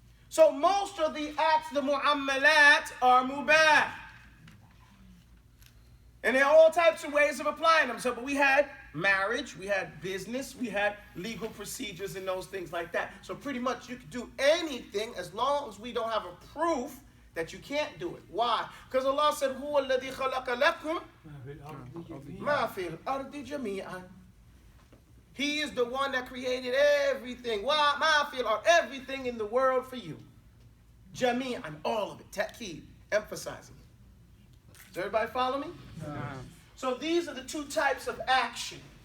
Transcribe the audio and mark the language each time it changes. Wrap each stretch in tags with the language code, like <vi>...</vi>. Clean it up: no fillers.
<en>So most of the acts, the mu'ammalat, are mubah. And there are all types of ways of applying them. So, but we had marriage, we had business, we had legal procedures and those things like that. So pretty much you can do anything as long as we don't have a proof that you can't do it. Why? Because Allah said,</en> <ar>هُوَ الَّذِي خَلَقَ لَكُمْ مَا فِي الْأَرْضِ جَمِيعًا.</ar> <en>He is the one that created everything. Why?</en> <ar>مَا فِي الْأَرْضِ.</ar> <en>Everything in the world for you. Jami'an, all of it. Ta'keed, emphasizing it. Does everybody follow me? So these are the 2 types of action.</en>